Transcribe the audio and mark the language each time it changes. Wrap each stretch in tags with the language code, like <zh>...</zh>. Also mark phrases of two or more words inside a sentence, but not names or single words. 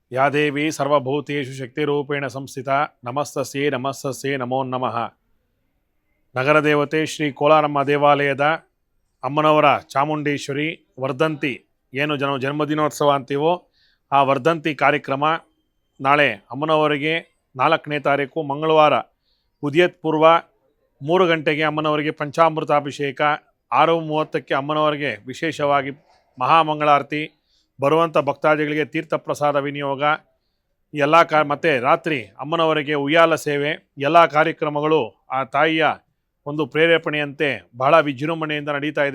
<sa>या देवी सर्वभूतेषु शक्तिरूपेण संस्थिता नमस्तस्यै नमस्तस्यै नमो नमः.</sa> <kn>ನಗರ ದೇವತೆ ಶ್ರೀ ಕೋಲಾರಮ್ಮ ದೇವಾಲಯದ ಅಮ್ಮನವರ ಚಾಮುಂಡೇಶ್ವರಿ ವರ್ಧಂತಿ ಏನು ಜನ್ಮದಿನೋತ್ಸವ ಅಂತೀವೋ ಆ ವರ್ಧಂತಿ ಕಾರ್ಯಕ್ರಮ ನಾಳೆ ಅಮ್ಮನವರಿಗೆ 4ನೇ ತಾರೀಕು ಮಂಗಳವಾರ ಉದಯತ್ ಪೂರ್ವ 3 ಗಂಟೆಗೆ ಅಮ್ಮನವರಿಗೆ ಪಂಚಾಮೃತಾಭಿಷೇಕ, 6:30ಕ್ಕೆ ಅಮ್ಮನವರಿಗೆ ವಿಶೇಷವಾಗಿ ಮಹಾಮಂಗಳಾರತಿ, ಬರುವಂಥ ಭಕ್ತಾದಿಗಳಿಗೆ ತೀರ್ಥ ಪ್ರಸಾದ ವಿನಿಯೋಗ, ಎಲ್ಲ ಮತ್ತು ರಾತ್ರಿ ಅಮ್ಮನವರಿಗೆ ಉಯ್ಯಾಲ ಸೇವೆ, ಎಲ್ಲ ಕಾರ್ಯಕ್ರಮಗಳು ಆ ತಾಯಿಯ ಒಂದು ಪ್ರೇರೇಪಣೆಯಂತೆ ಬಹಳ ವಿಜೃಂಭಣೆಯಿಂದ ನಡೀತಾ ಇದೆ.</kn>